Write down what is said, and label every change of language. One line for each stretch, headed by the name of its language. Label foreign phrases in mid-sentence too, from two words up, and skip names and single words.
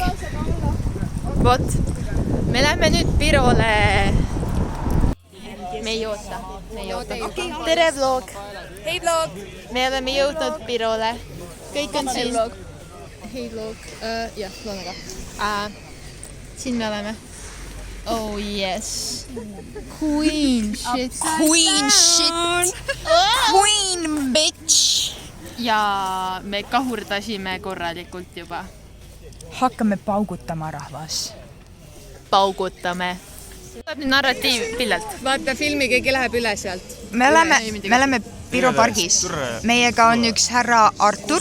Estonian: Vot, me lähme nüüd Virole. Me ei oota. Tere vlog. Hei vlog. Me oleme jõudnud Virole. Kõik on siin. Hei vlog. Jah, loonaga. Siin me oleme.
English: Oh yes. Queen shit. Queen bitch.
Estonian: Ja me kahurdasime korralikult juba. Hakkame paugutama, rahvas. Paugutame. Tuleb nüüd narratiiv Pillelt. Vaata filmi, keegi läheb üle sealt. Me oleme Piro pargis. Meiega on üks härra Artur.